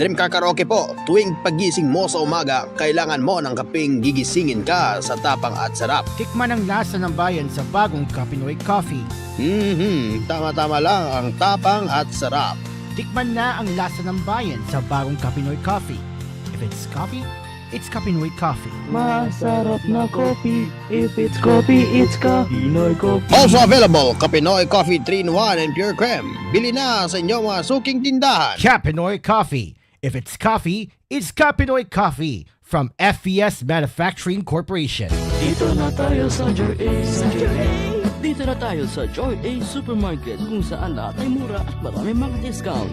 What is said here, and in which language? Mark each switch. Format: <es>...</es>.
<tl>Dream Car Karaoke po, tuwing pagising mo sa umaga, kailangan mo ng kapeng gigisingin ka sa tapang at sarap. Tikman ang lasa ng bayan sa bagong Kapinoy Coffee. Tama-tama lang ang tapang at sarap. Tikman na ang lasa ng bayan sa bagong Kapinoy Coffee.</tl> <en>If it's coffee, it's Kapinoy Coffee.</en> <tl>Masarap na coffee.</tl> <en>If it's coffee, it's Kapinoy Coffee. Also available, Kapinoy Coffee 3-in-1 and Pure Creme.</en> <tl>Bili na sa inyong mga suking tindahan. Kapinoy Coffee.</tl> <en>If it's coffee, it's Kapinoy Coffee from FES Manufacturing Corporation.</en> <tl>Dito na tayo sa Joy A. Dito na tayo sa Joy A Supermarket kung saan lahat ay mura at marami mga discount.</tl>